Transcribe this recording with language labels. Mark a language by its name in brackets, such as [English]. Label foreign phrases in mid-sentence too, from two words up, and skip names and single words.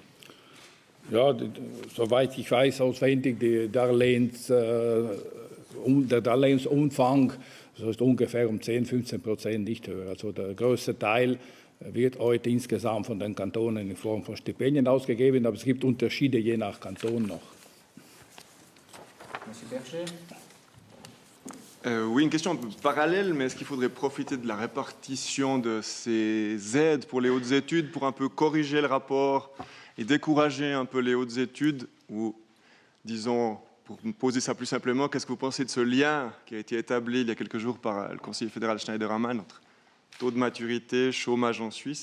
[German] Ja, soweit ich weiß, auswendig, der Darlehensumfang das ist ungefähr um 10-15% nicht höher. Also der größte Teil wird heute insgesamt von den Kantonen in Form von Stipendien ausgegeben, aber es gibt Unterschiede je nach Kanton noch. [French] Monsieur Berger. Oui, une question un peu parallèle, mais est-ce qu'il faudrait profiter de la répartition de ces aides pour les hautes études pour un peu corriger le rapport et décourager un peu les hautes études ou, disons, pour me poser ça plus simplement, qu'est-ce que vous pensez de ce lien qui a été établi il y a quelques jours par le conseiller fédéral Schneider-Hammann entre taux de maturité, chômage en Suisse?